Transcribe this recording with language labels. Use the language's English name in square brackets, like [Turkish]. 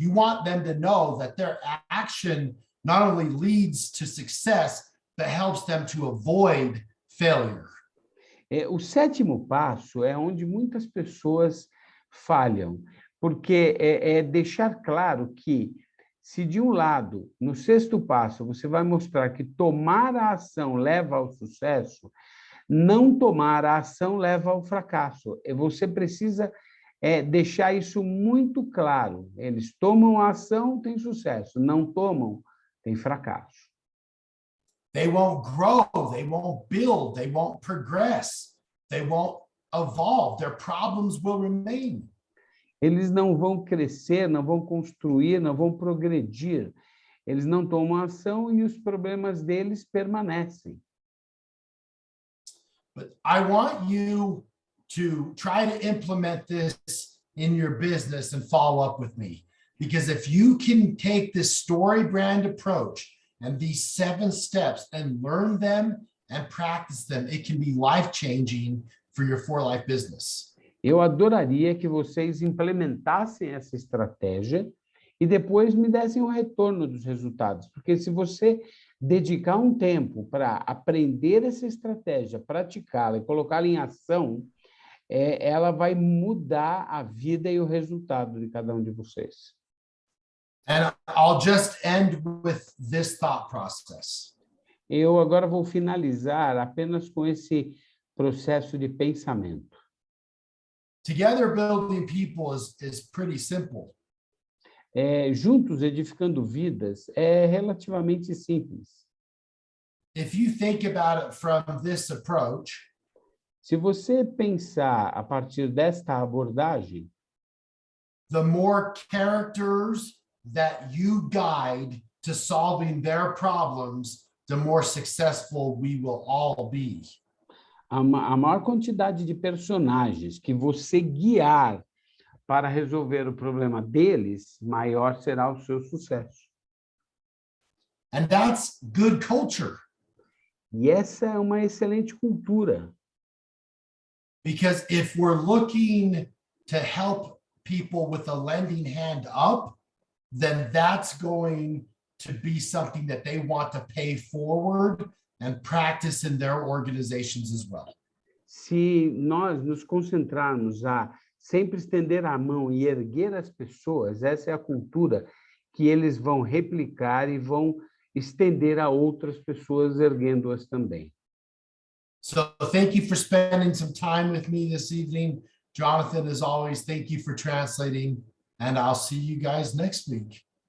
[English] You want them to know that their action not only leads to success, but helps them to avoid failure. [Portuguese] O 7º passo é onde muitas pessoas falham, porque é deixar claro que, se de um lado, no 6º passo, você vai mostrar que tomar a ação leva ao sucesso, não tomar a ação leva ao fracasso. Você precisa deixar isso muito claro. Eles tomam a ação, tem sucesso. Não tomam, tem fracasso. [English] They won't grow, they won't build, they won't progress, they won't evolve. Their problems will remain. [Portuguese] Eles não vão crescer, não vão construir, não vão progredir. Eles não tomam ação e os problemas deles permanecem. [English] But I want you to try to implement this in your business and follow up with me. Because if you can take this story brand approach and these 7 steps and learn them and practice them, it can be life-changing for your for-life business. [Portuguese] Eu adoraria que vocês implementassem essa estratégia e depois me dessem o retorno dos resultados, porque se você dedicar um tempo para aprender essa estratégia, praticá-la e colocá-la em ação, ela vai mudar a vida e o resultado de cada um de vocês. [English] And I'll just end with this thought process. [Portuguese] Eu agora vou finalizar apenas com esse processo de pensamento. [English] Together building people is pretty simple. [Portuguese] Juntos edificando vidas é relativamente simples. [English] If you think about it from this approach, [Portuguese] Se você pensar a partir desta abordagem, [English] the more characters that you guide to solving their problems, the more successful we will all be. [Portuguese] a maior quantidade de personagens que você guiar para resolver o problema deles, maior será o seu sucesso. [English] And that's good culture, [Portuguese] E essa é uma excelente cultura, [English] because if we're looking to help people with a lending hand up, then that's going to be something that they want to pay forward and practice in their organizations as well. [Portuguese] se nós nos concentrarmos a sempre estender a mão e erguer as pessoas, essa é a cultura que eles vão replicar e vão estender a outras pessoas, erguendo-as também. [English] So thank you for spending some time with me this evening. Jonathan, as always, thank you for translating, and I'll see you guys next week.